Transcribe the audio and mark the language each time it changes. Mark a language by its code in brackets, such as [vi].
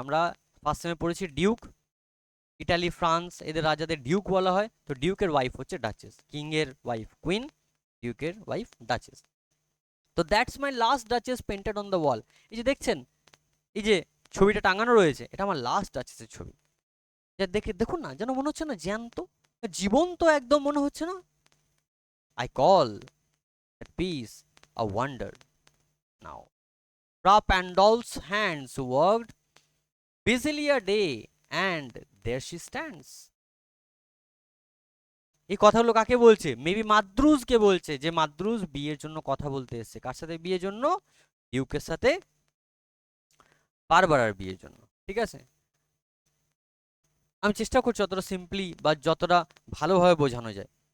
[bn] আমরা ফার্স্ট সেমে পড়েছি Duke, Italy France এদের রাজাদের ডিউক বলা হয়, তো ডিউকের ওয়াইফ হচ্ছে ডাচেস, কিং এর ওয়াইফ কুইন, ডিউকের ওয়াইফ ডাচেস। তো [en] that's my last duchess painted on the wall, [bn] এই যে দেখছেন, এই যে ছবিটা টাঙানো রয়েছে, এটা আমার লাস্ট ডাচেসের ছবি। যা দেখে দেখুন না, যেন মনে হচ্ছে না জ্যান্ত, জীবন্ত একদম মনে হচ্ছে না। [en] I call that piece a wonder now, Fra Pandolf's hands worked busily a day, and there she stands. [bn] এই কথাগুলো কাকে বলছে? মেবি মাদ্রুজকে বলছে, যে মাদ্রুজ বিয়ের জন্য কথা বলতে এসেছে। কার সাথে বিয়ের জন্য? ডিউকের সাথে বারবারার বিয়ের জন্য, ঠিক আছে? আমি চেষ্টা করছি যতটা সিম্পলি বা যতটা ভালোভাবে বোঝানো যায়।